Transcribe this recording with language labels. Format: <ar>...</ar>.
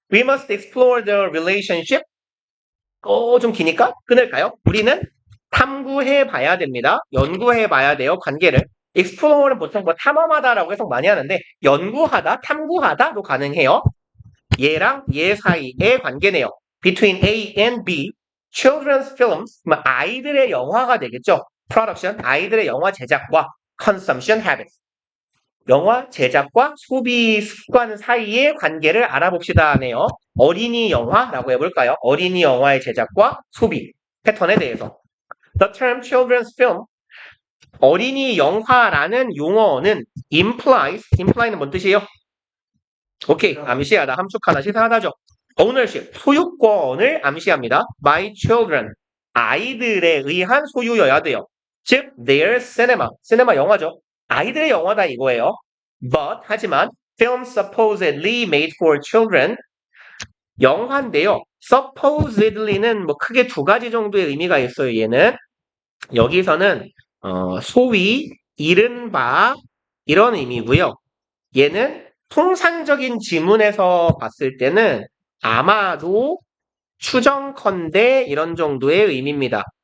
<en>We must explore the relationship.</en> <ko>좀 기니까 끊을까요? 우리는 탐구해 봐야 됩니다. 연구해 봐야 돼요. 관계를. explore는 보통 뭐 탐험하다라고 해석 많이 하는데 연구하다, 탐구하다도 가능해요. 얘랑 얘 사이의 관계네요.</ko> <en>Between A and B. Children's films.</en> <ko>아이들의 영화가 되겠죠. Production. 아이들의 영화 제작과</ko> <en>consumption habits.</en> <ko>영화 제작과 소비 습관 사이의 관계를 알아봅시다 하네요. 어린이 영화라고 해볼까요? 어린이 영화의 제작과 소비 패턴에 대해서.</ko> <en>The term children's film,</en> <ko>어린이 영화라는 용어는 imply는 뭔 뜻이에요? 오케이, 암시하다, 함축하다, 시사하다죠. ownership, 소유권을 암시합니다.</ko> <en>by children,</en> <ko>아이들에 의한 소유여야 돼요. 즉,</ko> <en>their cinema</en> <ko>영화죠. 아이들의 영화다 이거예요.</ko> <en>But,</en> <ko>하지만,</ko> <en>film supposedly made for children,</en> <ko>영화인데요. supposedly는 뭐 크게 두 가지 정도의 의미가 있어요. 얘는 여기서는 소위 이른바 이런 의미고요. 얘는 통상적인 지문에서 봤을 때는 아마도 추정컨대 이런 정도의 의미입니다.</ko>